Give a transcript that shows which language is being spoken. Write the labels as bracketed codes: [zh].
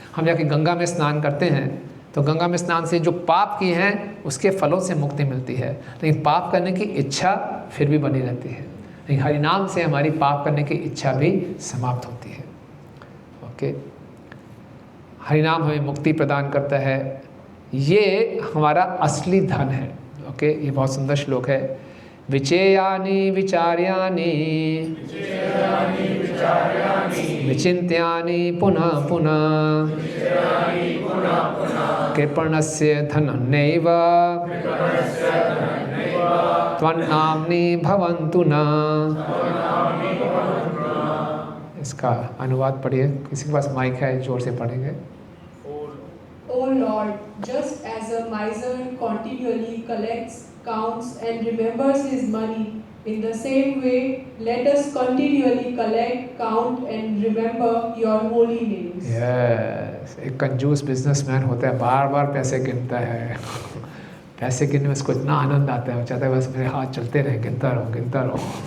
[hi] हम जाके गंगा में स्नान करते हैं तो गंगा में स्नान से जो पाप किए हैं उसके फलों से मुक्ति मिलती है, लेकिन पाप करने की इच्छा फिर भी बनी रहती है। लेकिन हरिनाम से हमारी पाप करने की इच्छा भी समाप्त होती है। ओके, हरिनाम हमें मुक्ति प्रदान करता है, ये हमारा असली धन है। ओके, ये बहुत सुंदर श्लोक है। [sa] विचेयानि विचार्यानि विचिन्त्यानि पुनः पुनः कृपणस्य धनन्नैव त्वन्नाम्नि भवन्तु न। [hi] इसका अनुवाद पढ़िए, किसी के पास माइक है जोर से पढ़ेंगे। [en] O Lord, just as a miser continually collects, counts and remembers his money, in the same way, let us continually collect, count and remember your holy names. [hi] Yes, एक कंजूस बिजनेसमैन होता है, बार बार पैसे गिनता है। पैसे गिनने में उसको इतना आनंद आता है, वो चाहता है बस मेरे हाथ चलते रहे, गिनता रहो।